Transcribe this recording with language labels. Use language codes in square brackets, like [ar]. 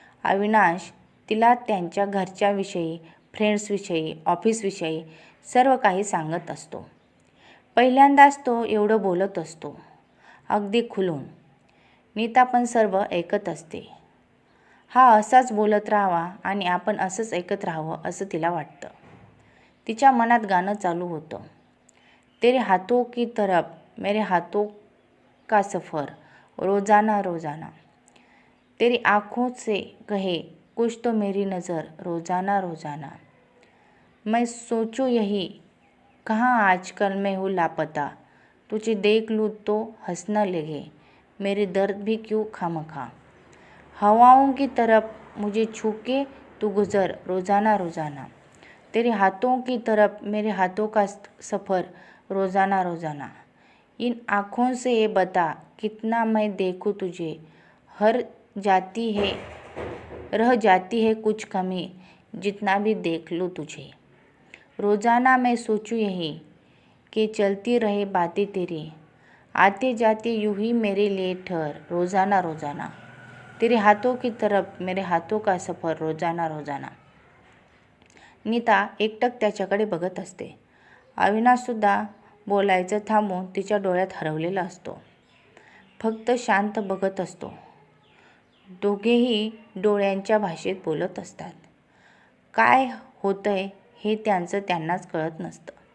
[mr] अविनाश तिला त्यांच्या घरच्याविषयी, फ्रेंड्सविषयी, ऑफिसविषयी सर्व काही सांगत असतो. पहिल्यांदाच तो एवढं बोलत असतो. अगदी खुलून. नीता पण सर्व ऐकत असते. हा असाच बोलत राहावा आणि आपण असंच ऐकत राहावं असं तिला वाटतं. तिच्या मनात गाणं चालू होतं. [hi] तेरे हाथों की तरफ मेरे हाथों का सफ़र रोज़ाना रोज़ाना. तेरी आँखों से कहे कुछ तो मेरी नज़र रोज़ाना रोज़ाना. मैं सोचूं यही कहाँ आजकल मैं हूँ लापता. तुझे देख लूँ तो हंसना लगे मेरे दर्द भी क्यों खामखा. हवाओं की तरफ मुझे छू के तू गुज़र रोज़ाना रोज़ाना. तेरे हाथों की तरफ मेरे हाथों का सफ़र रोज़ाना रोज़ाना. इन आँखों से ये बता कितना मैं देखूं तुझे. रह जाती है कुछ कमी जितना भी देख लूँ तुझे. रोज़ाना मैं सोचूं यही कि चलती रहे बातें तेरी. आते जाते यूं ही मेरे लिए ठहर रोज़ाना रोज़ाना. तेरे हाथों की तरफ मेरे हाथों का सफ़र रोज़ाना रोज़ाना. [mr] नीता एकटक त्याच्याकडे बघत असते. अविनाशसुद्धा बोलायचं थांबून तिच्या डोळ्यात हरवलेला असतो. फक्त शांत बघत असतो. दोघेही डोळ्यांच्या भाषेत बोलत असतात. काय होतंय हे त्यांनाच कळत नसतं.